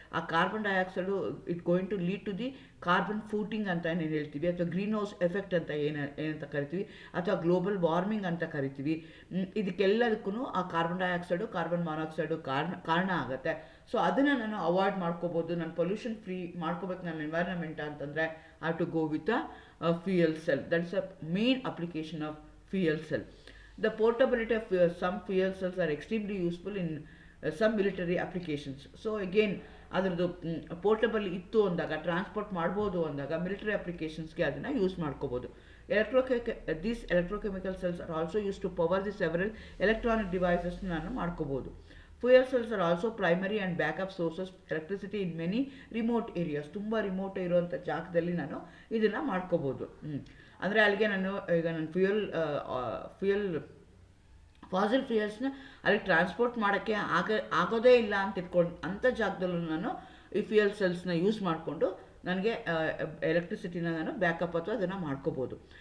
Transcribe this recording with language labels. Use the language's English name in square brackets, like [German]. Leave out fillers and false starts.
[Kannada] ಆ carbon dioxide [English] it going to lead to the carbon footing [Kannada] ಅಂತ ಏನು ಹೇಳ್ತೀವಿ, ಅಥವಾ ಗ್ರೀನ್ ಹೌಸ್ ಎಫೆಕ್ಟ್ ಅಂತ ಏನಂತ ಕರಿತೀವಿ, ಅಥವಾ ಗ್ಲೋಬಲ್ ವಾರ್ಮಿಂಗ್ ಅಂತ ಕರಿತೀವಿ. ಇದಕ್ಕೆಲ್ಲದಕ್ಕೂ ಆ ಕಾರ್ಬನ್ ಡೈಆಕ್ಸೈಡು, ಕಾರ್ಬನ್ ಮಾನಾಕ್ಸೈಡು ಕಾರಣ ಆಗುತ್ತೆ. ಸೊ ಅದನ್ನು ನಾನು ಅವಾಯ್ಡ್ ಮಾಡ್ಕೋಬೋದು. ನಾನು ಪೊಲ್ಯೂಷನ್ ಫ್ರೀ ಮಾಡ್ಕೋಬೇಕು ನನ್ನ ಎನ್ವೈರನ್ಮೆಂಟ್ ಅಂತಂದರೆ [English] I have to go with a fuel cell. That is a main application of fuel cell. The portability of some fuel cells are extremely useful in some military applications. [Kannada] So again ಅದರದ್ದು portable ಇತ್ತು ಅಂದಾಗ, transport ಮಾಡ್ಬೋದು ಅಂದಾಗ military ಅಪ್ಲಿಕೇಶನ್ಸ್ಗೆ ಅದನ್ನು use ಮಾಡ್ಕೋಬೋದು. [English] These electrochemical cells are also used to power the several electronic devices [Kannada] ನಾನು ಮಾಡ್ಕೋಬೋದು. [English] Fuel cells are also primary and backup sources of electricity in many remote areas. [Kannada] ತುಂಬ ರಿಮೋಟ್ ಇರುವಂಥ ಜಾಗದಲ್ಲಿ ನಾನು ಇದನ್ನು ಮಾಡ್ಕೋಬೋದು. ಅಂದರೆ ಅಲ್ಲಿಗೆ ಈಗ ನಾನು ಫ್ಯೂಯಲ್ ಫಾಸಿಲ್ ಫ್ಯೂಯಲ್ಸ್ನ ಅಲ್ಲಿ ಟ್ರಾನ್ಸ್ಪೋರ್ಟ್ ಮಾಡೋಕ್ಕೆ ಆಗೋದೇ ಇಲ್ಲ ಅಂತ ಇಟ್ಕೊಂಡು ಅಂಥ ಜಾಗದಲ್ಲೂ ನಾನು ಈ ಫ್ಯೂಯಲ್ ಸೆಲ್ಸ್ನ ಯೂಸ್ ಮಾಡಿಕೊಂಡು ನನಗೆ ಎಲೆಕ್ಟ್ರಿಸಿಟಿನ ನಾನು ಬ್ಯಾಕಪ್ ಅಥವಾ ಅದನ್ನು ಮಾಡ್ಕೋಬೋದು.